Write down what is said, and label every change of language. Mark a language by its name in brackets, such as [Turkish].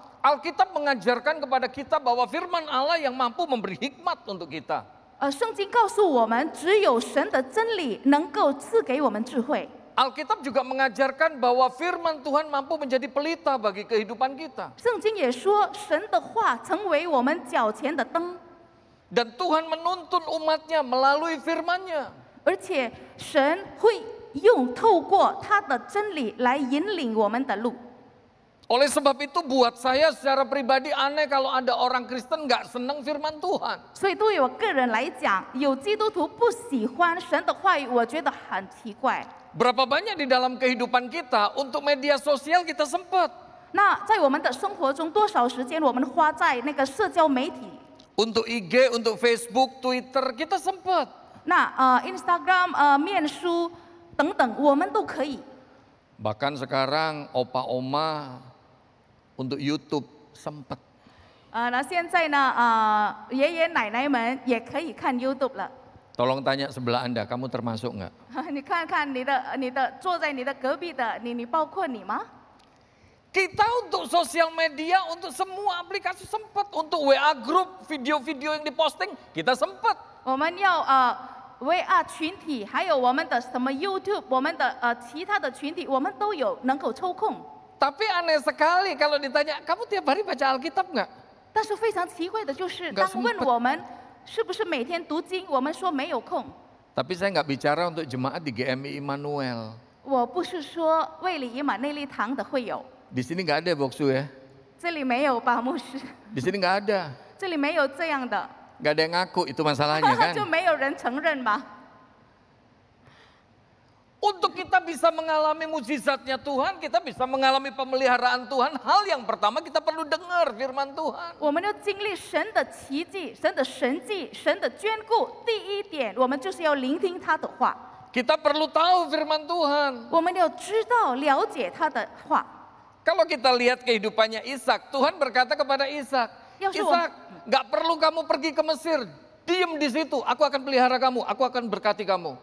[Indonesian] Alkitab mengajarkan kepada kita bahwa firman Allah yang mampu memberi hikmat untuk kita. [Chinese] 圣经告诉我们，只有神的真理能够赐给我们智慧。 [Indonesian] Alkitab juga mengajarkan bahwa firman Tuhan mampu menjadi pelita bagi kehidupan kita. [Chinese] 圣经也说，神的话成为我们脚前的灯， [Indonesian] Dan Tuhan menuntun umatnya melalui firman-Nya. [Chinese] 而且神会透过他的真理来引领我们的路。 [Indonesian] Oleh sebab itu buat saya secara pribadi aneh kalau ada orang Kristen nggak senang firman Tuhan. [Chinese] 所以对于我个人来讲，有基督徒不喜欢神的话语，我觉得很奇怪。 [Indonesian] Berapa banyak di dalam kehidupan kita untuk media sosial kita sempat. [Chinese] 那在我们的生活中，多少时间我们花在那个社交媒体？ [Indonesian] Untuk IG, untuk Facebook, Twitter kita sempat. [Chinese] 那Instagram、面书等等，我们都可以。 [Indonesian] Bahkan sekarang opa oma untuk YouTube sempat. [Chinese] 那现在呢，爷爷奶奶们也可以看 YouTube 了。 [Indonesian] Tolong tanya sebelah Anda, kamu termasuk nggak? [Chinese] 你看看你的坐在你的隔壁的你包括你吗？ [Indonesian] Kita untuk sosial media, untuk semua aplikasi sempat. Untuk WA group, video-video yang diposting, kita sempat. [Chinese] 我们要VR 群体，还有我们的什么 YouTube， 我们的其他的群体，我们都有能够抽空。 [Indonesian] Tapi aneh sekali kalau ditanya, kamu tiap hari baca Alkitab nggak? [Chinese] 但是非常奇怪的就是， [Indonesian] Nggak [Chinese] 当问 [Indonesian] sempet. [Chinese] 我们是不是每天读经，我们说没有空。 [Indonesian] Tapi saya nggak bicara untuk jemaat di GMI Immanuel. [Chinese] 我不是说卫理以马内利堂的会有， [Indonesian] Di sini nggak ada Boksu ya. [Chinese] 这里没有吧，牧师？ [Indonesian] Di sini nggak ada. [Chinese] 这里没有这样的， [Indonesian] Nggak ada yang ngaku, itu masalahnya kan. [Chinese] 就没有人承认吧？ [Indonesian] Untuk kita bisa mengalami mukjizatnya Tuhan, kita bisa mengalami pemeliharaan Tuhan. Hal yang pertama kita perlu dengar firman Tuhan. [Chinese] 我们要经历神的奇迹、神的神迹、神的眷顾。第一点，我们就是要聆听他的话， [Indonesian] Kita perlu tahu firman Tuhan. [Chinese] 我们要知道、了解他的话。 [Indonesian] Kalau kita lihat kehidupannya Ishak, Tuhan berkata kepada Ishak, Ya, Ishak, nggak perlu kamu pergi ke Mesir. Diam di situ, aku akan pelihara kamu, aku akan berkati kamu.